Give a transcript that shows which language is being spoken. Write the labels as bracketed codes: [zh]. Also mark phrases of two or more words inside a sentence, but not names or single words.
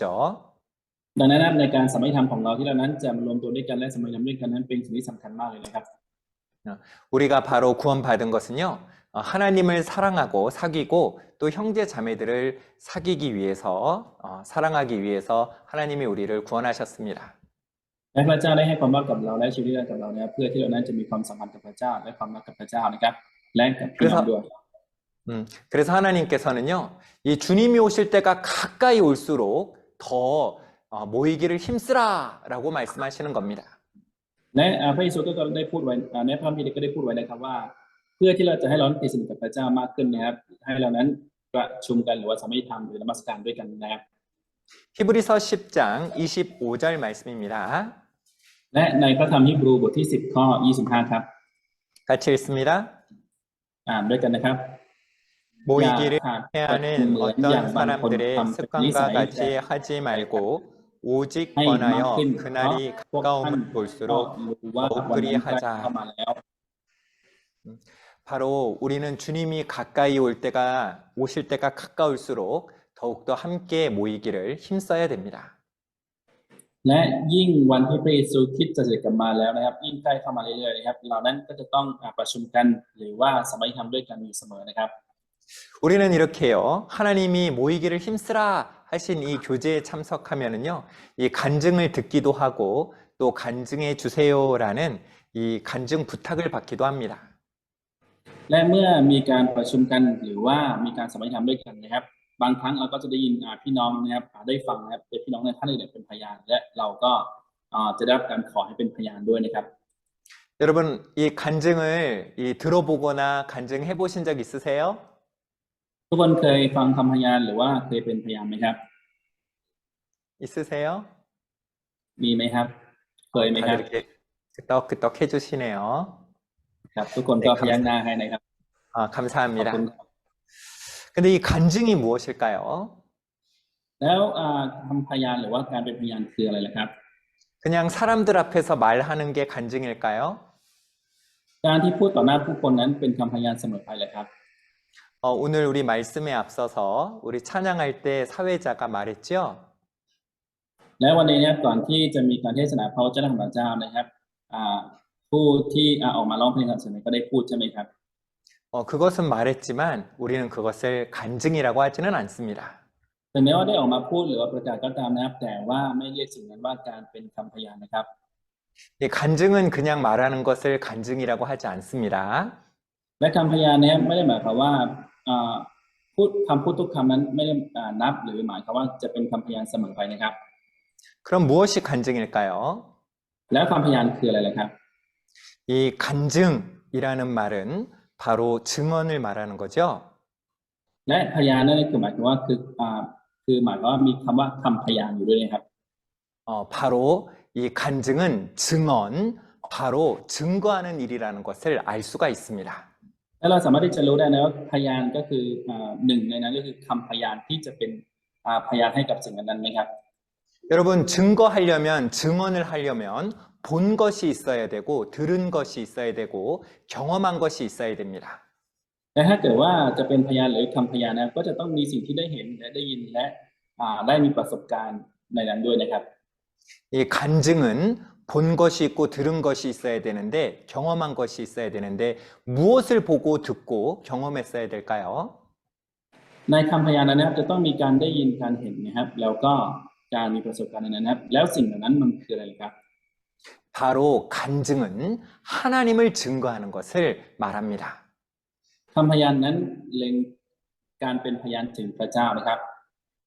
[th] ดังนั้นนะครับในการสามัคคีธรรมของเราที่เรานั้นจะมารวมตัวด้วยกันและสามัคคีธรรมด้วยกันนั้นเป็นสิ่งที่สำคัญมากเลยนะครับ [ko] 우리가 바로 구원받은 것은요, 하나님을 사랑하고 사귀고 또 형제 자매들을 사귀기 위해서, 사랑하기 위해서 하나님이 우리를 구원하셨습니다. [th] และพระเจ้าได้ให้ความรอดกับเราและชีวิตนิรันดร์กับเราเนี่ยเพื่อที่เรานั้นจะมีความสัมพันธ์กับพระเจ้าและความรักกับพระเจ้านะครับและกับพี่น้องด้วย [ko] 그래서 하나님께서는요, 이 주님이 오실 때가 가까이 올수록 더 모이기를 힘쓰라라고 말씀하시는 겁니다. [th] และพระเยซูก็ได้พูดไว้ในพระคัมภีร์ก็ได้พูดไว้นะครับว่าเพื่อที่เราจะให้เราติดสนิทกับพระเจ้ามากขึ้นนะครับให้เรานั้นประชุมกันหรือว่าสามัคคีธรรมหรือนมัสการด้วยกันนะครับ [ko] 히브리서 10장 25절 말씀입니다. [th] และในพระธรรมฮีบรูบทที่10ข้อ25ครับ [ko] 같이 읽습니다. [th] อ่านด้วยกันนะครับ [ko] 모이기를 야, 해하는 야, 어떤 사람들의 야, 습관과 야, 같이 하지 말고 오직 [th] ให้มาก [ko] 권하여 [th] ขึ้น [ko] 그날이 [th] พวกท่าน [ko] 가까움을 [th] ก็ [ko] 볼수록 [th] รู้ว่า [ko] 더욱 [th] วันนั้นใกล้ [ko] 그리하자. [th] เข้ามาแล้ว [ko] 바로 우리는 주님이 가까이 오실 때가 가까울수록 더욱더 함께 모이기를 힘써야 됩니다. [th] และยิ่งวันที่พระเยซูคริสต์จะเสด็จกลับมาแล้วนะครับยิ่งใกล้เข้ามาเรื่อยๆนะครับเรานั้นก็จะต้องประชุมกันหรือว่าสามัคคีธรรมด้วยกันอยู่เสมอนะครับ [ko] 우리는 이렇게요. 하나님이 모이기를 힘쓰라 하신 이 교제에 참석하면은요. 이 간증을 듣기도 하고 또 간증해 주세요라는 이 간증 부탁을 받기도 합니다. [th] และเมื่อมีการประชุมกันหรือว่ามีการสามัคคีธรรมด้วยกันนะครับบางครั้งเราก็จะได้ยินพี่น้องนะครับได้ฟังนะครับพี่น้องในท่านอื่นเป็นพยานและเราก็จะได้รับการขอให้เป็นพยานด้วยนะครับ [ko] 여러분, 이 간증을 들어보거나 간증해 보신 적 있으세요? [th] ทุกคนเคยฟังคำพยานหรือว่าเคยเป็นพยานไหมครับ [ko] 있으세요? [th] มีไหมครับเคยไหมค [ko] 다들 [th] รับ [ko] 이렇게 끄떡끄떡 해주시네요. [th] ครับทุกคนก็พยักหน้าให้นะครับ ขอบ [ko] 감사합니다. [th] คุณครับ [ko] 근데 이 간증이 무엇일까요? [th] แล้วคำพยานหรือว่าการเป็นพยานคืออะไรล่ะครับ [ko] 그냥 사람들 앞에서 말하는 게 간증일까요? [th] การที่พูดต่อหน้าผู้คนนั้นเป็นคำพยานเสมอไปเลยครับ [ko] 오늘 우리 말씀에 앞서서 우리 찬양할 때 사회자가 말했죠? [th] และวันนี้นะครับก่อนที่จะมีการเทศนาพระวจนะของพระเจ้านะครับผู้ที่ออกมาร้องเพลงสรรเสริญก็ได้พูดใช่ไหมครับ [ko] 그것은 말했지만 우리는 그것을 간증이라고 하지는 않습니다. [th] แต่แม้ว่าได้ออกมาพูดหรือว่าประกาศก็ตามนะครับแต่ว่าไม่เรียกสิ่งนั้นว่าการเป็นคำพยานนะครับ [ko] 이 간증은 그냥 말하는 것을 간증이라고 하지 않습니다. [th] และคำพยานเนี่ยไม่ได้หมายความว่าพูดคำพูดทุกคำนั้นไม่ได้นับหรือหมายความว่าจะเป็นคำพยานเสมอไปนะครับ [ko] 그럼 무엇이 간증일까요? [th] แล้วคำพยานคืออะไรล่ะครับ [ko] 이 간증이라는 말은 바로 증언을 말하는 거죠. [th] และพยานนั่นคือหมายถึงว่าคือหมายความว่ามีคำว่าคำพยานอยู่ด้วยนะครับ [ko] 바로 이 간증은 증언, 바로 증거하는 일이라는 것을 알 수가 있습니다. [th] และเราสามารถที่จะรู้ได้นะว่าพยานก็คือหนึ่งในนั้นก็คือคำพยานที่จะเป็นพยานให้กับสิ่งนั้นนะครับ [ko] 여러분, 증거하려면, 증언을 하려면 본 것이 있어야 되고, 들은 것이 있어야 되고, 경험한 것이 있어야 됩니다. [th] และถ้าเกิดว่าจะเป็นพยานหรือคำพยานนะก็จะต้องมีสิ่งที่ได้เห็นและได้ยินและได้มีประสบการณ์ในนั้นด้วยนะครับ [ko] 이 간증은 본 것이 있고 들은 것이 있어야 되는데, 경험한 것이 있어야 되는데, 무엇을 보고 듣고 경험했어야 될까요? [th] ในคำพยานนั้นนะครับจะต้องมีการได้ยินการเห็นนะครับแล้วก็การมีประสบการณ์ในนั้นนะครับแล้วสิ่งเหล่านั้นมันคืออะไรครับ [ko] 바로 간증은 하나님을 증거하는 것을 말합니다. [th] คำพยานนั้นเล็งการเป็นพยานถึงพระเจ้านะครับ